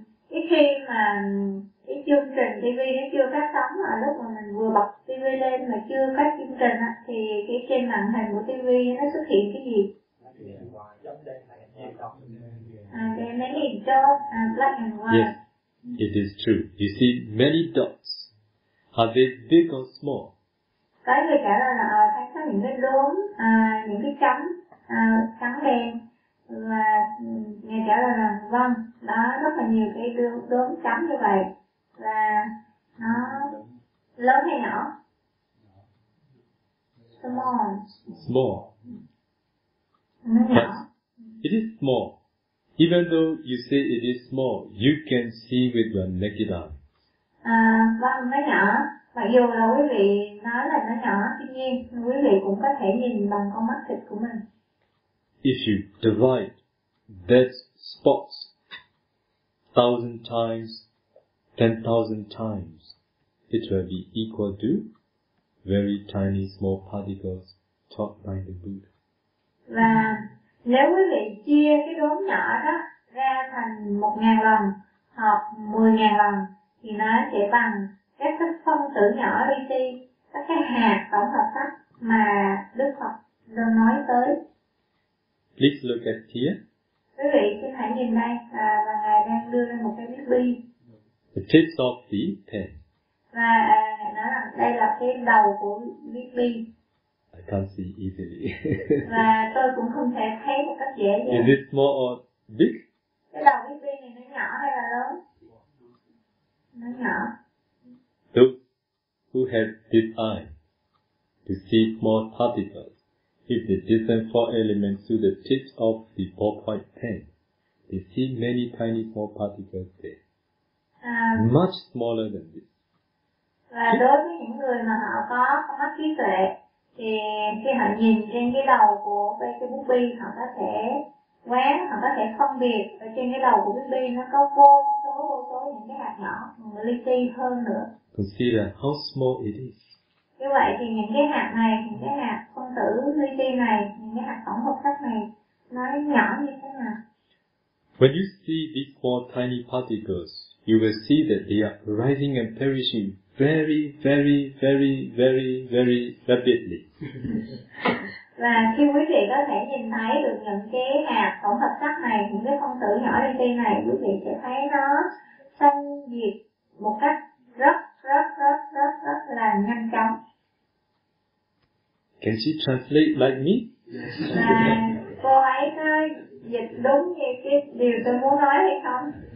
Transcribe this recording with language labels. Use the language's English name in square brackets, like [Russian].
[Vietnamese] Cái khi mà cái chương trình TV nó chưa phát sóng, ở lúc mà mình vừa bật TV lên mà chưa có chương trình thì cái trên màn hình của TV nó xuất hiện cái gì? [English] There many dots, black and white. Yes, it is true. You see many dots. Are they big or small? [Vietnamese] Có người trả lời là thấy có những cái đốm, những cái chấm trắng đen, và người trả lời là vâng, đó rất là nhiều cái đốm chấm như vậy, và nó lớn hay nhỏ? [English] Small. Small. [Vietnamese] Nó nhỏ. [English] It is small. Even though you say it is small, you can see with your naked eye. [Vietnamese] Vâng, nó nhỏ. Mặc dù là quý vị nói là nó nhỏ, tuy nhiên quý vị cũng có thể nhìn bằng con mắt thịt của mình. [English] If you divide that spot 1,000 times, 10,000 times, it will be equal to very tiny small particles taught by the Buddha. [Vietnamese] Và nếu quý vị chia cái đốm nhỏ đó ra thành 1.000 lần hoặc 10.000 lần thì nó sẽ bằng các cái phân tử nhỏ li ti, các cái hạt tổng hợp sắc mà Đức Phật đang nói tới. [English] Please look at here. [Vietnamese] Quý vị xin hãy nhìn đây, và Ngài đang đưa ra một cái big bi. [English] The tips of the pen. [Vietnamese] Và Ngài nói rằng đây là cái đầu của big bi. [English] I can't see easily. [Vietnamese] Và tôi cũng không thể thấy một cách dễ dàng. [English] Is it small or big? [Vietnamese] Cái đầu big bi này nó nhỏ hay là lớn? Nó nhỏ. [English] Those who have this eye to see small particles, if they discern 4 elements through the tips of the ballpoint pen, they see many tiny small particles there. Much smaller than this. [Vietnamese] Và đối với những người mà họ có con mắt trí tuệ thì khi họ nhìn trên cái đầu của cái bút bi, họ có thể quán, họ có thể phân biệt ở trên cái đầu của bút bi nó có vô số những cái hạt nhỏ li ti hơn nữa. [English] Consider how small it is. [Vietnamese] Như vậy thì những cái hạt này, những cái hạt phân tử li ti này, những cái hạt tổng hợp sắc này nó nhỏ như thế nào? [English] When you see these small tiny particles, you will see that they are rising and perishing very, very, very, very, very rapidly. [Vietnamese] Và khi quý vị có thể nhìn thấy được những cái hạt tổng hợp sắc này, những cái phân tử nhỏ li ti này, quý vị sẽ thấy nó sanh diệt một cách rất là nhanh chóng. [English] Can she translate like me? [Vietnamese] Và cô ấy có dịch đúng như cái điều tôi muốn nói hay không?